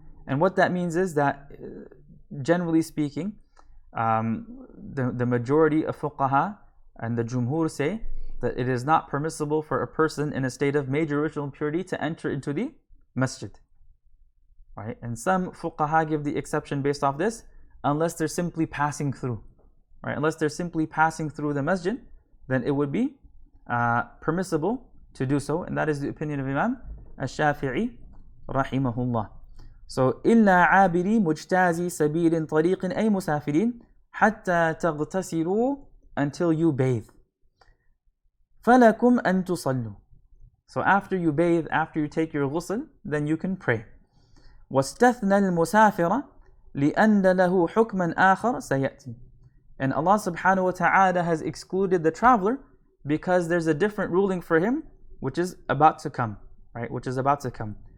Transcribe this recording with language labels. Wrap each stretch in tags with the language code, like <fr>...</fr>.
<en>And what that means is that, generally speaking, the majority of fuqaha and the jumhur say that it is not permissible for a person in a state of major ritual impurity to enter into the masjid. Right? And some fuqaha give the exception based off this, unless they're simply passing through. Right? Unless they're simply passing through the masjid, then it would be permissible to do so. And that is the opinion of Imam al-Shafi'i rahimahullah.</en> <ar>So إِلَّا عَابِرِي مُجْتَازِي سَبِيلٍ طَرِيقٍ أَيْ مُسَافِرِينَ حَتَّى تَغْتَسِلُوا,</ar> <en>until you bathe.</en> <ar>فَلَكُمْ أَن تُصَلُّوا.</ar> <en>So after you bathe, after you take your ghusl, then you can pray.</en> <ar>وَاسْتَثْنَى الْمُسَافِرَ لِأَنَّ لَهُ حُكْمًا آخَرَ سَيَأْتِي.</ar> <en>And Allah subhanahu wa ta'ala has excluded the traveler because there's a different ruling for him which is about to come. Right? Which is about to come.</en>